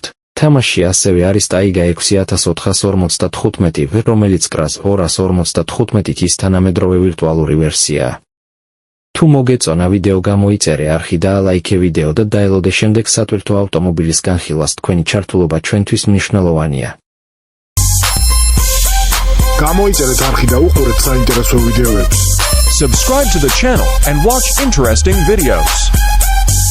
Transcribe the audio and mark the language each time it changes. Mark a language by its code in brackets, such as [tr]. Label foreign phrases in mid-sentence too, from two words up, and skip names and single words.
[ka] თამაში ასევე არის Taiga 6455, რომელიც კრას 255-ის თანამედროვე ვირტუალური ვერსიაა. თუ მოგეწონა ვიდეო გამოიწერე არხი და ალაიქე ვიდეო და დაელოდე შემდეგ სატვირთო ავტომობილის განხილვას, თქვენი ჩართულობა ჩვენთვის მნიშვნელოვანია. გამოიწერეთ არხი და უყურეთ საინტერესო ვიდეოებს. [en] Subscribe to the channel and watch interesting videos.